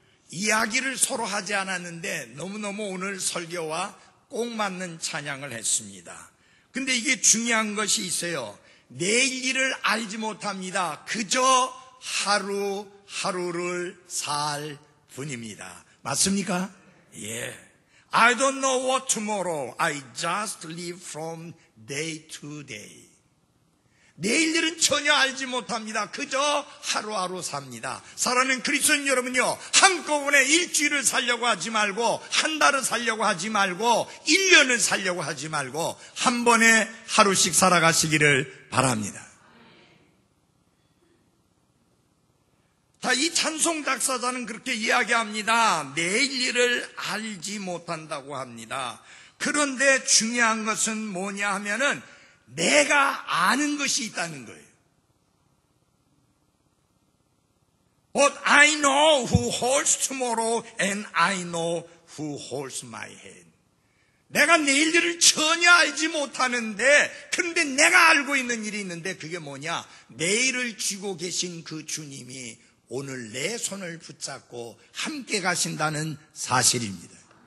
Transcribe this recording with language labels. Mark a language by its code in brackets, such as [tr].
[ko] 이야기를 서로 하지 않았는데 너무너무 오늘 설교와 꼭 맞는 찬양을 했습니다. 근데 이게 중요한 것이 있어요. 내일 일을 알지 못합니다. 그저 하루하루를 살 뿐입니다. 맞습니까? 예. [en] I don't know what tomorrow. I just live from day to day. [ko] 내일 일은 전혀 알지 못합니다. 그저 하루하루 삽니다. 사랑하는 그리스도인 여러분요, 한꺼번에 일주일을 살려고 하지 말고, 한 달을 살려고 하지 말고, 1년을 살려고 하지 말고 한 번에 하루씩 살아가시기를 바랍니다. 이 찬송 작사자는 그렇게 이야기합니다. 내일 일을 알지 못한다고 합니다. 그런데 중요한 것은 뭐냐 하면은 내가 아는 것이 있다는 거예요. [en] I know who holds tomorrow and I know who holds my hand. [ko] 내가 내일 일을 전혀 알지 못하는데, 그런데 내가 알고 있는 일이 있는데 그게 뭐냐? 내일을 쥐고 계신 그 주님이 오늘 내 손을 붙잡고 함께 가신다는 사실입니다.